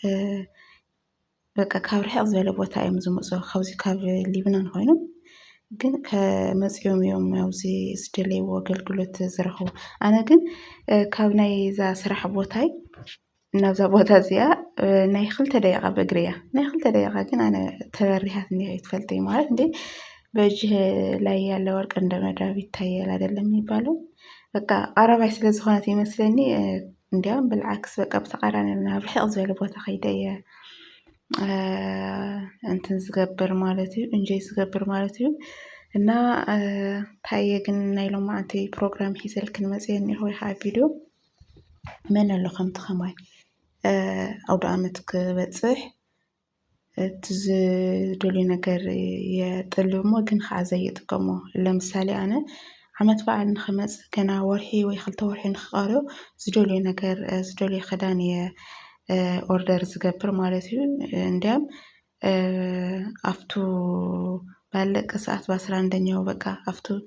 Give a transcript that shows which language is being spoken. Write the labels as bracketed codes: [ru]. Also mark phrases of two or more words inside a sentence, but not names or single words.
[ti] በቃ ካብ ርሕቅ ዝበለ ቦታ እዮም ዝመፁ ካብዚ ካብ ሊብናን ኮይኖም ግን ከመፅኦም እዮም ኣብዚ ዝደለይዎ ኣገልግሎት ዝረኽቡ። ኣነ ግን ካብ ናይ እዛ ስራሕ ቦታይ ናብዛ ቦታ እዚኣ ናይ 2 ደቂቃ በእግሪ እያ። ናይ 2 ደቂቃ ግን ኣነ ተበሪሃት እኒአ ትፈልጠኝ ማለት [am] እንዴ በእጅህ ላይ ያለ ወርቅ እንደ መዳብ ይታያል አይደለም የሚባለው። [ti] በቃ ቀረባይ ስለዝኾነት ይመስለኒ እንዲያውም ብልዓክስ በቃ ብተቃራኒ ናብ ርሕቅ ዝበለ ቦታ ከይደ እየ እንትን ዝገብር ማለት እዩ እንጆይ ዝገብር ማለት እዩ። እና እንታይ እየ ግን ናይ ሎማዓንቲ ፕሮግራም ሒዘልክን መፅየ እኒአ ወይ ከዓ ቪድዮ መን ኣሎ ከምቲ ኸማይ ኣውደ ዓመት ክበፅሕ እቲ ዝደልዩ ነገር የጥልዩ እሞ ግን ከዓ ዘይጥቀሞ ለምሳሌ ኣነ ዓመት በዓል ንክመፅእ ገና ወርሒ ወይ 2 ወርሒ ንክቐርዮ ዝደልዩ ነገር ዝደልዩ ክዳን እየ ኦርደር ዝገብር ማለት እዩ። እንዲያም ኣፍቱ ባለቀ ሰዓት ብ11ኛው በቃ ኣፍቱ